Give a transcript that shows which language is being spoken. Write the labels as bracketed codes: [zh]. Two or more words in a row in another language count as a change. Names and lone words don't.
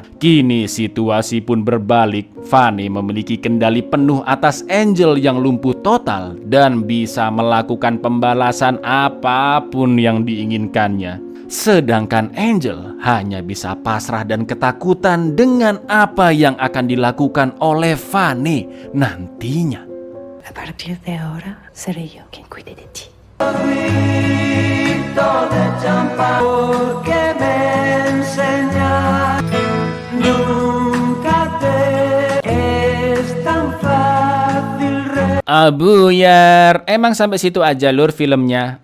[id] Kini situasi pun berbalik. Fanny memiliki kendali penuh atas Angel yang lumpuh total dan bisa melakukan pembalasan apapun yang diinginkannya. Sedangkan Angel hanya bisa pasrah dan ketakutan dengan apa yang akan dilakukan oleh Fanny nantinya. [es] A partir de ahora seré yo quien cuide de ti. [id] Abuyar, emang sampai situ aja lur filmnya.